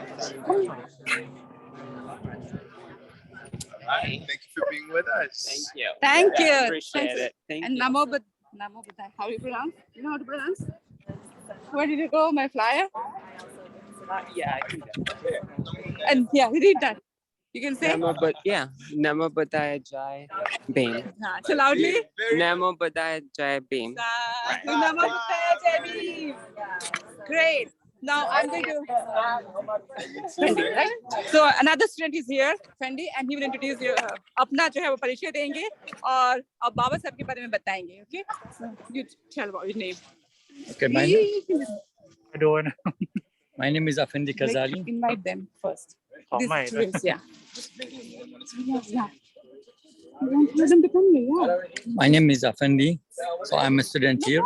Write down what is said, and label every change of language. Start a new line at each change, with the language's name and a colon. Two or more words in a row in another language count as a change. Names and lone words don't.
English: Thank you for being with us. Thank you. Thank you. Appreciate it. Thank and you.
Pali: Namo Buddhaya.
English: How do you pronounce? You know how to pronounce? Where did you go, my flyer? Yeah, I can go. And yeah, read that. You can say.
Pali: Namo Buddhaya
Hindi: जय भीम.
Pali: So loudly. Namo Buddhaya
Hindi: जय भीम.
Pali: Namo Buddhaya
Hindi: जय भीम.
English: Great. Now I'm going to Fendi, right? So another student is here, Fendi, and he will introduce you.
Hindi: अपना जो है वो परिचय देंगे और अब बाबा साहब के बारे में बताएंगे.
English: Okay? So you tell about your name. Okay, my name is Afendi Kazali. Invite them first. These students, yeah. Yeah. My name is Afendi, so I'm a student here.